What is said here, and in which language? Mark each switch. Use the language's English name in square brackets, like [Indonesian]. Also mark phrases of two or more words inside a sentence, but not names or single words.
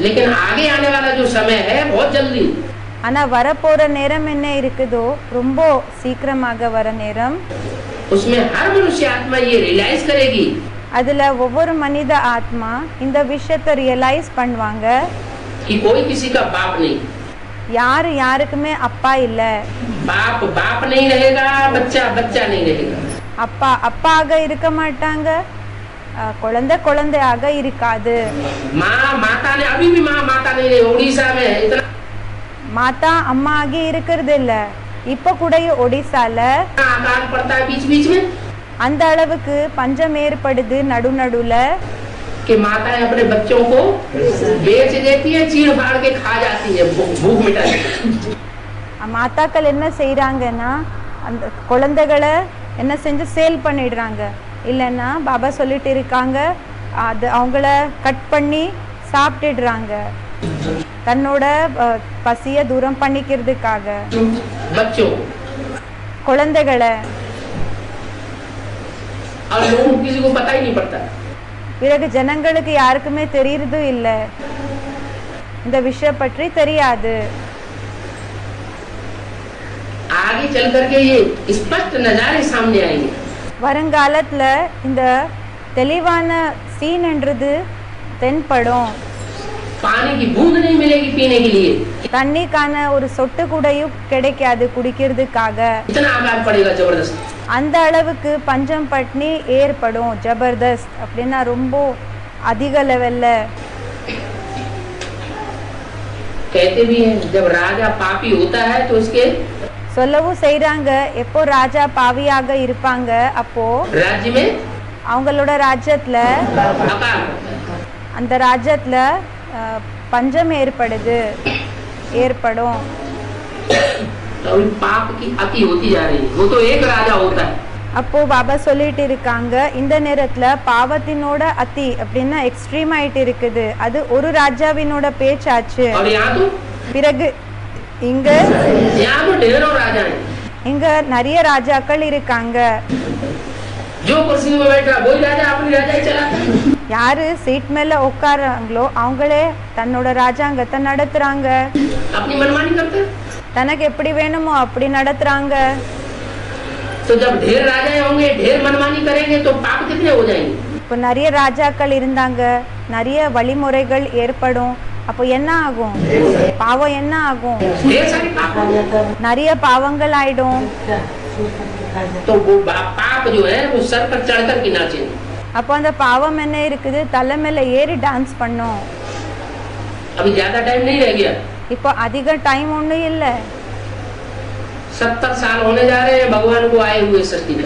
[Hindi] लेकिन आगे आने वाला जो समय है बहुत जल्दी, [Tamil] ஆனா வரப்போற நேரம் என்ன இருக்குதோ ரொம்ப சீக்கிரமாக வர நேரம். [Hindi] उसमें हर मनुष्य आत्मा ये रियलाइज करेगी [Tamil] அதுல ஒவ்வொரு மனித ஆத்மா இந்த விஷயத்தை ரியலைஸ் பண்ணுவாங்க [Hindi] कि कोई किसी का बाप नहीं, [Tamil] யாரு யாருக்குமே அப்பா இல்ல. [Hindi] बाप बाप नहीं रहेगा, बच्चा बच्चा नहीं रहेगा. [Tamil] அப்பா அப்பாக இருக்க மாட்டாங்க, குழந்தை குழந்தையாக இருக்காது. [Hindi] माँ माता ने अभी भी माँ माता नहीं रही. उड़ीसा में इतना [Tamil] மாதா அம்மா ஆகி இருக்கிறது இல்ல. இப்ப கூட ஒடிசால [Hindi] आकाल पड़ता है बीच बीच में [Tamil] அந்த அளவுக்கு பஞ்சம் ஏற்படுது நடுநடுல. [Hindi] कि माताएं अपने बच्चों को बेच देती है, चीड़ फाड़ के खा जाती है, भूख मिटा देती है. [Tamil] மாதாக்கள் என்ன செய்யறாங்கன்னா அந்த குழந்தைகளை என்ன செஞ்சு சேல் பண்ணிடுறாங்க. இல்லைன்னா பாபா சொல்லிட்டு இருக்காங்க அது அவங்கள கட் பண்ணி சாப்பிட்டுடுறாங்க தன்னோட பசிய தூரம் பண்ணிக்கிறதுக்காக. [Hindi] बच्चों [Tamil] குழந்தைகளை [Hindi] और लोगों को किसी को पता ही नहीं पड़ता. [Tamil] பிறகு ஜனங்களுக்கு யாருக்குமே தெரியறது இல்ல, இந்த விஷயம் பற்றி தெரியாது. [Hindi] आगे चल करके ये स्पष्ट नजारे सामने आएंगे. [Tamil] வருங்காலத்துல இந்த தெளிவான சீன்ன்றது தென்படும். [Hindi] पानी की बूंद नहीं मिलेगी पीने के लिए, [Tamil] தண்ணிக்கான ஒரு சொட்டு கூடயும் கிடைக்காது குடிக்கிறதுக்காக. [Hindi] इतना आघात पड़ेगा जबरदस्त. [Tamil] அந்த அளவுக்கு பஞ்சம் பட்னி ஏற்படும். ஜபர்தஸ்த் அப்படின்னா ரொம்ப அதிக லெவல்ல. [Hindi] कहते भी हैं जब राजा पापी होता है तो उसके [Tamil] சொல்லவும் செய்றாங்க எப்போ ராஜா பாவியாக இருப்பாங்க அப்போ [Hindi] राज्य में [Tamil] அவங்களோட ராஜ்யத்துல [Hindi] अकाल, [Tamil] அந்த ராஜ்யத்துல பஞ்சம் ஏற்படும். [Hindi] तो पाप की अति होती जा रही है. वो तो एक राजा होता है. [Tamil] அப்போ பாபா சொல்லிட்டு இருக்காங்க இந்த நேரத்துல பாவத்தினோட அதி அப்படின்னா எக்ஸ்ட்ரீம் ஆயிட்டு இருக்குது. அது ஒரு ராஜாவினோட பேச்சாச்சு. [Hindi] और यहाँ तो [Tamil] பிறகு இங்க [Hindi] यहाँ तो ढेरों राजा हैं. [Tamil] இங்க நிறைய ராஜாக்கள் இருக்காங்க. [Hindi] जो कुर्सी में बैठ रहा वही राजा अपनी राजा ही चलाता है. [Tamil] யாரு சீட் மேல உட்காராங்களோ அவங்களே தன்னோட ராஜாங்கத்தை நடத்துறாங்க. [Hindi] अपनी मनमानी करते हैं. [Tamil] தனக்கு எப்படி வேணுமோ அப்படி நடத்துறாங்க. [Hindi] तो जब ढेर राजा होंगे, ढेर मनमानी करेंगे तो पाप कितने हो जाएंगे. [Tamil] இப்போ நிறைய ராஜாக்கள் இருந்தாங்க, நிறைய வழிமுறைகள் ஏற்படும். அப்போ என்ன ஆகும்? பாவம் என்ன ஆகும்? [Hindi] ढेर सारे पाप हो जाते हैं. [Tamil] நிறைய பாவங்கள் ஆயிடும். [Hindi] तो वो पाप जो है वो सर पर चढ़कर के नाचेंगे. [Tamil] அப்போ அந்த பாவம் என்ன இருக்குது? தலை மேல ஏறி டான்ஸ் பண்ணும். [Hindi] अभी ज्यादा टाइम नहीं रह गया. [Tamil] இப்போ அதிக டைம் ஒன்றும் இல்லை. [Hindi] 70 साल होने जा रहे हैं भगवान को आए हुए सृष्टि पर.